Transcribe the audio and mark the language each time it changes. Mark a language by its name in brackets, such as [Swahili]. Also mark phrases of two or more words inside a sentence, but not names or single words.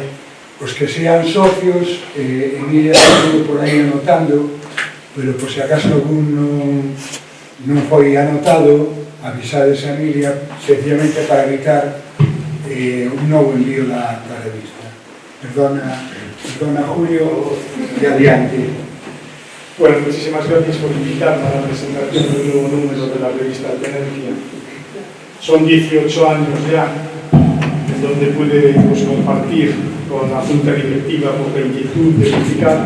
[Galician] Os que sean socios, Emilia estuvo por aí anotando, pero por se acaso algún non foi anotado, avisades a Emilia, sencillamente para evitar un novo envío da revista. Perdona Julio, y adiante. [Spanish] Bueno, muchísimas gracias por invitarme a la presentación del nuevo número de la revista Tenencia. Son 18 años ya, en donde pude compartir con la Junta Directiva por la inquietud de publicar.